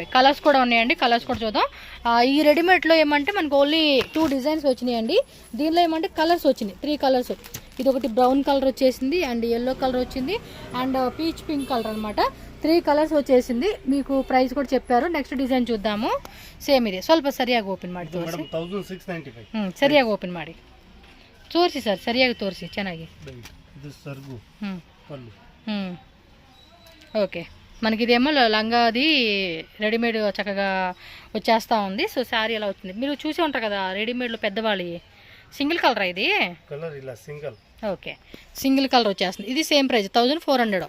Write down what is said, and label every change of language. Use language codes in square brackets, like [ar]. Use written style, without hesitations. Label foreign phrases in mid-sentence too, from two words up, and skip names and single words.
[te] కలర్స్ కూడా ఉన్నాయండి, కలర్స్ కూడా చూద్దాం. ఈ రెడీమేడ్లో ఏమంటే మనకు ఓన్లీ 2 డిజైన్స్ వచ్చినాయండి. దీనిలో ఏమంటే కలర్స్ వచ్చినాయి, 3 కలర్స్. ఇది ఒకటి [en] brown colour [te] వచ్చేసింది, అండ్ [en] yellow colour [te] వచ్చింది, అండ్ [en] peach pink colour [te] అనమాట. 3 ಕಲರ್ಸ್ వచ్చేసింది. మీకు ప్రైస్ కూడా చెప్పారు. [en] next design [kn] చూద్దాము. ಸೇಮ್ ಇದೆ. ಸ್ವಲ್ಪ ಸರಿಯಾಗಿ ಓಪನ್ ಮಾಡಿ ತೋರಿಸಿ. 1695. ಸರಿಯಾಗಿ ಓಪನ್ ಮಾಡಿ ತೋರಿಸಿ ಸರ್, ಸರಿಯಾಗಿ ತೋರಿಸಿ ಚೆನ್ನಾಗಿ. ಇದು ಸರ್ಗು ಪಲ್ಲು. [te] ఓకే, మనకి ఇదేమో లంగాది రెడీమేడ్ చక్కగా వచ్చేస్తూ ఉంది. సో శారీ ఎలా వచ్చింది మీరు చూసి ఉంటారు కదా రెడీమేడ్లో పెద్దవాళ్ళు. [en] single colour [te] ఇది? కలర్ ఇలా సింగిల్. ఓకే, [en] single colour [te] వచ్చేస్తుంది. ఇది [en] same price [te] 1400.